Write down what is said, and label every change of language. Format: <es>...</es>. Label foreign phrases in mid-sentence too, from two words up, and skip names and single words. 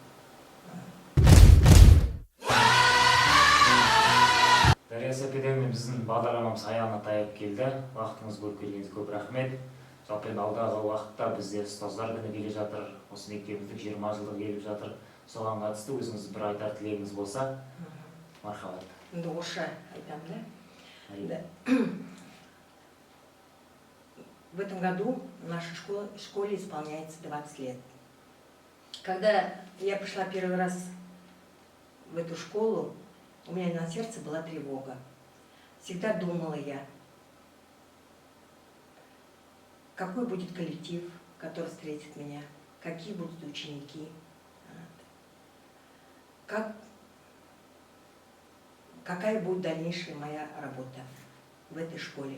<kk>Дарья Сәпеден біздің бағдарламамыз аяғына таяп келді. Уақытыңыз бөліп келгеніңізге көп рахмет. Жалпы енді алдағы уақытта бізде ұстаздар күні келе жатыр. Осы мектебіміздің 20 жылдығы келіп жатыр. Соған қатысты өзіңіз бір айтар тілегіңіз болса, мархабат. Енді орысша айтамын, да?</kk> <ru>В этом году нашей школе исполняется 20 лет. Когда я пришла первый раз в эту школу, у меня на сердце была тревога. Всегда думала я, какой будет коллектив, который встретит меня, какие будут ученики, какая будет дальнейшая моя работа в этой школе.</ru>